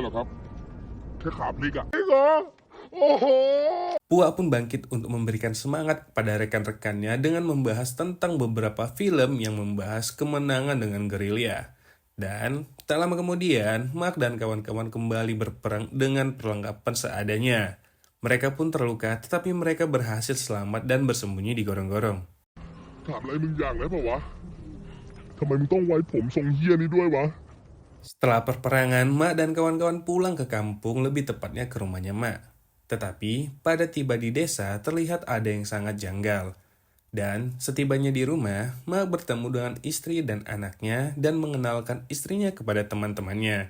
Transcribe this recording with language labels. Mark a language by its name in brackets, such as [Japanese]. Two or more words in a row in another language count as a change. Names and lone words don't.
[Indonesian] Pua pun bangkit untuk memberikan semangat kepada rekan-rekannya dengan membahas tentang beberapa film yang membahas kemenangan dengan gerilya. Dan tak lama kemudian, Mark dan kawan-kawan kembali berperang dengan perlengkapan seadanya. Mereka pun terluka, tetapi mereka berhasil selamat dan bersembunyi di gorong-gorong. [Thai] ถามอะไรมึงอย่างได้ปะวะ ทำไมมึงต้องไว้ผมทรงเฮี้ยนี้ด้วยวะ [Indonesian] Setelah perperangan, Mak dan kawan-kawan pulang ke kampung, lebih tepatnya ke rumahnya Mak. Tetapi, pada tiba di desa, terlihat ada yang sangat janggal. Dan, setibanya di rumah, Mak bertemu dengan istri dan anaknya dan mengenalkan istrinya kepada teman-temannya.